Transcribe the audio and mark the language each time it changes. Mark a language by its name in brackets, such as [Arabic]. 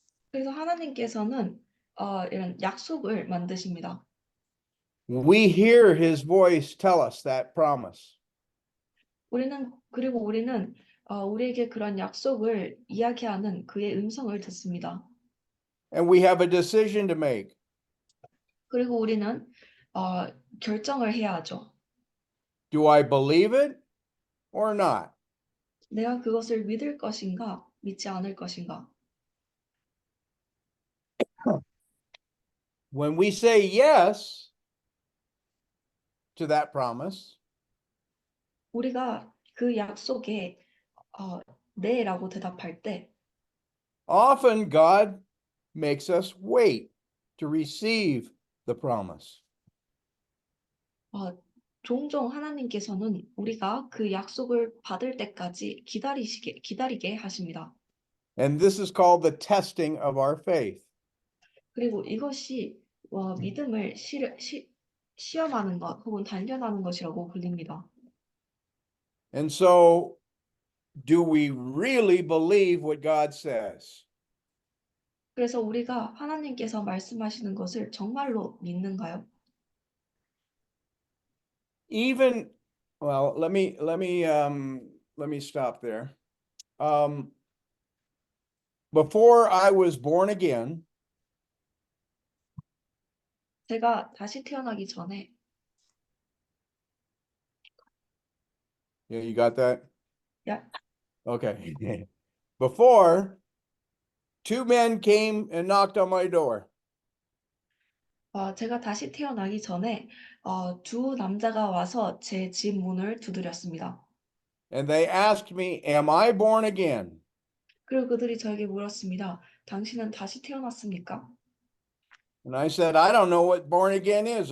[Korean] 그래서 하나님께서는 이런 약속을 만드십니다. [English] We hear his voice tell us that promise. [Korean] 그리고 우리는 우리에게 그런 약속을 이야기하는 그의 음성을 듣습니다. [English] And we have a decision to make. [Korean] 그리고 우리는 결정을 해야 하죠. [English] Do I believe it or not? [Korean] 내가 그것을 믿을 것인가, 믿지 않을 것인가. [English] When we say yes to that promise, [Korean] 우리가 그 약속에 네라고 대답할 때 [English] often God makes us wait to receive the promise. [Korean] 종종 하나님께서는 우리가 그 약속을 받을 때까지 기다리게 하십니다. [English] And this is called the testing of our faith. [Korean] 그리고 이것이 믿음을 시험하는 것 혹은 단련하는 것이라고 불립니다. [English] And so, do we really believe what God says? [Korean] 그래서 우리가 하나님께서 말씀하시는 것을 정말로 믿는가요? [English] Even, well, let me stop there. Before I was born again, [Korean] 제가 다시 태어나기 전에 [English] yeah, you got that? Yeah. Okay. Before, two men came and knocked on my door. [Korean] 제가 다시 태어나기 전에 두 남자가 와서 제 집 문을 두드렸습니다. [English] And they asked me, am I born again? [Korean] 그리고 그들이 저에게 물었습니다. 당신은 다시 태어났습니까? [English] And I said, I don't know what born again is.